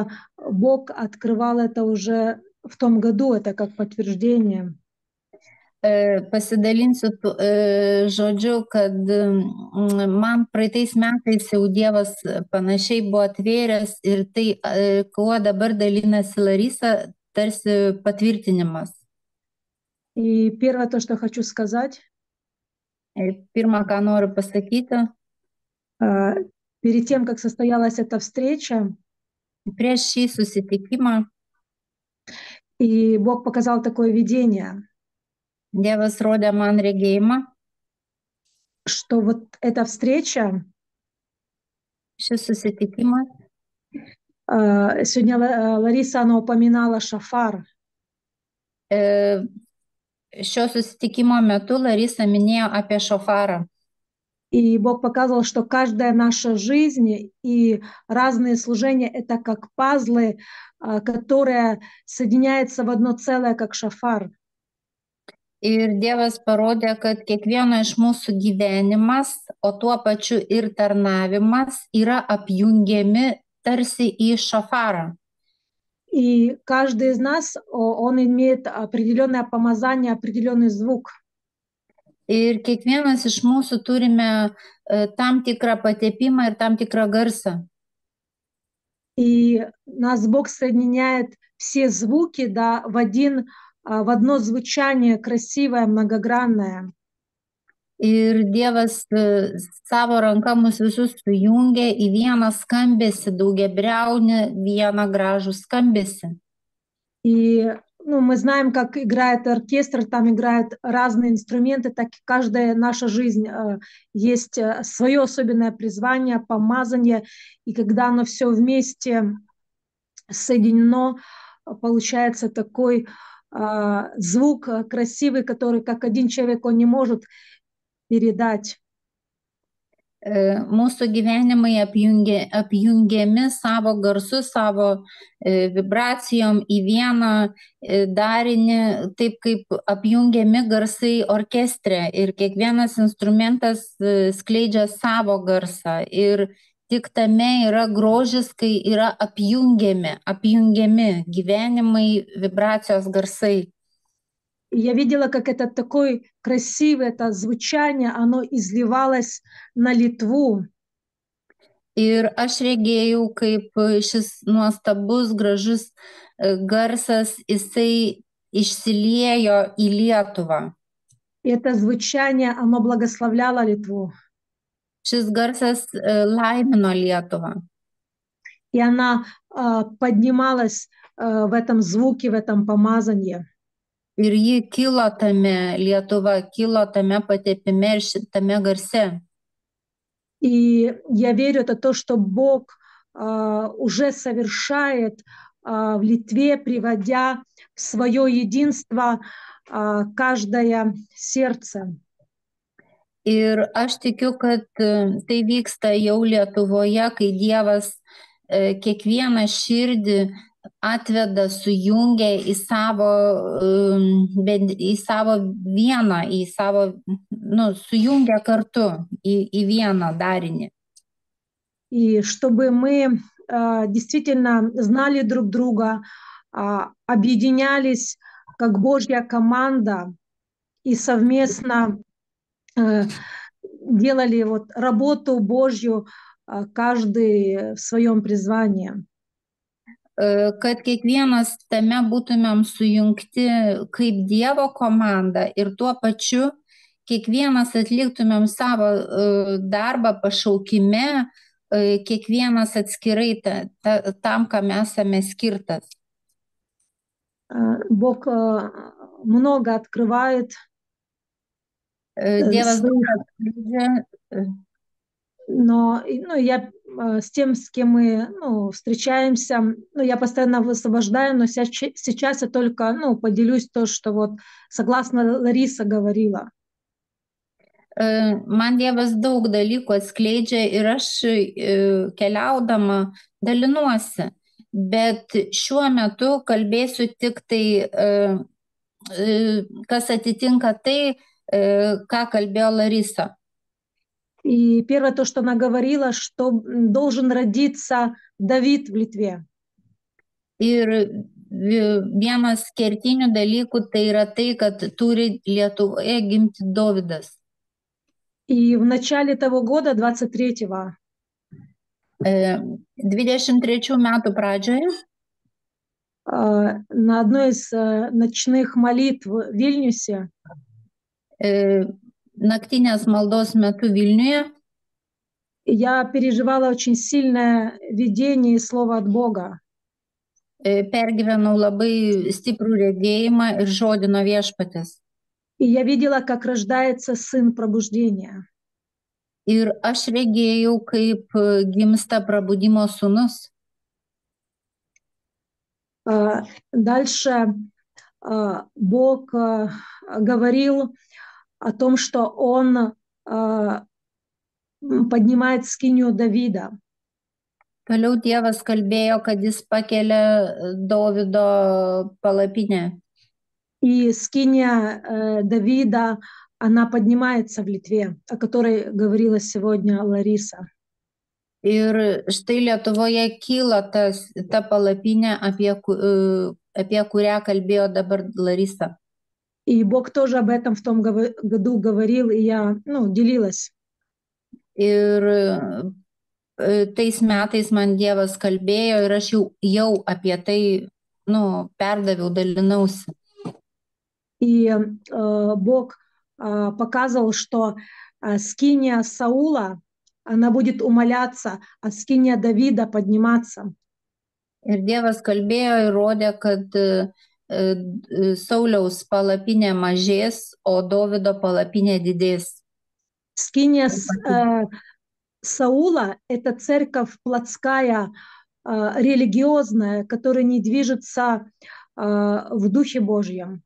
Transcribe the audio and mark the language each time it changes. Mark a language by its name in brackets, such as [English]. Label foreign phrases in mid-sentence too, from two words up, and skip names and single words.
[Russian] Бог открывал это уже в том году, это как подтверждение. [Lithuanian] Pasidalinsiu žodžiu, kad man praeitais metais jau Dievas panašiai buvo atvėręs ir tai, kuo dabar dalinasi Larisa, tarsi patvirtinimas. [Russian] И первое, то, что хочу сказать. [Lithuanian] Pirmą, ką noriu pasakyti. [Russian] Перед тем, как состоялась эта встреча, [Lithuanian] prieš šį susitikimą, [Russian] и Бог показал такое видение. [Lithuanian] Dievas rodė man regėjimą, [Russian] что вот эта встреча, [Lithuanian] šis susitikimas, [Russian] сегодня Лариса, она упоминала шафар. [Lithuanian] Šio susitikimo metu Larisa minėjo apie šofarą. [Russian] И Бог показывал, что каждая наша жизнь и разные служения – это как пазлы, которые соединяются в одно целое, как шафар. [Lithuanian] Ir Dievas parodė, kad kiekvieno iš mūsų gyvenimas, o tuo pačiu ir tarnavimas yra apjungiami tarsi į šafarą. [Russian] И каждый из нас, он имеет определенное помазание, определенный звук. [Lithuanian] Ir kiekvienas iš mūsų turime tam tikrą patepimą ir tam tikrą garsą. [Russian] И нас Бог соединяет все звуки, да, в одно звучание красивое, многогранное. [Lithuanian] Ir Dievas savo ranka mus visus sujungia į vieną skambesį, daugiabriaunį, vieną gražų skambesį. [Russian] И мы знаем, как играет оркестр, там играют разные инструменты, так и каждая наша жизнь есть свое особенное призвание, помазание, и когда оно все вместе соединено, получается такой звук красивый, который как один человек он не может передать. [Lithuanian] Mūsų gyvenimai apjungiami savo garsu, savo vibracijom į vieną darinį, taip kaip apjungiami garsai orkestre ir kiekvienas instrumentas skleidžia savo garsą ir tik tame yra grožis, kai yra apjungiami gyvenimai, vibracijos garsai. [Russian] И я видела, как это такое красивое, это звучание, оно изливалось на Литву. [Lithuanian] Ir aš regėjau, kaip šis nuostabus, gražus garsas, jisai išsiliejo į Lietuvą. [Russian] И это звучание, оно благословляло Литву. [Lithuanian] Šis garsas laimino Lietuvą. [Russian] И она поднималась в этом звуке, в этом помазании. [Lithuanian] Ir ji kilo tame, Lietuva kilo tame patepime ir šitame garse. [Russian] И я верю, это то, что Бог уже совершает в Литве, приводя в свое единство каждое сердце. [Lithuanian] Ir aš tikiu, kad tai vyksta jau Lietuvoje, kai Dievas kiekvieną širdį atveda, sujungia į savo vieną, sujungia kartu į vieną darinį. [Russian] И чтобы мы действительно знали друг друга, объединялись как Божья команда и совместно делали работу Божью, каждый в своем призвании. [Lithuanian] Kad kiekvienas tame būtumėm sujungti kaip Dievo komanda ir tuo pačiu kiekvienas atliktumėm savo darbą pašaukime, kiekvienas atskirai tam, kam esame skirtas. [Russian] Бог много открывает. [Lithuanian] Dievas daug atskleidžia. [Russian] Но я с тем, с кем мы встречаемся, я постоянно высвобождаю, но сейчас я только поделюсь то, что согласно Лариса говорила. [Lithuanian] Man Dievas daug dalykų atskleidžia ir aš keliaudama dalinuosi, bet šiuo metu kalbėsiu tik tai, kas atitinka tai, ką kalbėjo Larisa. [Russian] И первое то, что она говорила, что должен родиться Давид в Литве. [Lithuanian] Ir vienas kertinių dalykų tai yra tai, kad turi Lietuvoje gimti Dovydas. [Russian] И в начале того года, 23-го, [Lithuanian] 23 metų pradžioje, [Russian] на одной из ночных молитв в Вильнюсе, [Lithuanian] naktinės maldos metu Vilniuje, [Russian] я переживала очень сильное видение и слово от Бога. [Lithuanian] pergyvenau labai stiprų regėjimą ir žodį nuo Viešpaties. [Russian] И я видела, как рождается сын пробуждения. [Lithuanian] Ir aš regėjau, kaip gimsta prabudimo sūnus. [Russian] Дальше Бог говорил о том, что Он поднимает скинию Давида. [Lithuanian] Toliau Dievas kalbėjo, kad jis pakelia Dovydo palapinę. [Russian] И скиния Давида, она поднимается в Литве, о которой говорила сегодня Лариса. [Lithuanian] Ir štai Lietuvoje kyla ta palapinė, apie kurią kalbėjo dabar Larisa. [Russian] И Бог тоже об этом в том году говорил, и я делилась. [Lithuanian] Ir tais metais man Dievas kalbėjo ir aš jau apie tai perdaviau, dalinausi. [Russian] И Бог показывал, что скиния Саула, она будет умаляться, а скиния Давида подниматься. [Lithuanian] Ir Dievas kalbėjo ir rodė, kad Sauliaus palapinė mažės, o Dovydo palapinė didės. [Russian] Скиния Саула – это церковь плотская, религиозная, которая не движется в Духе Божьем.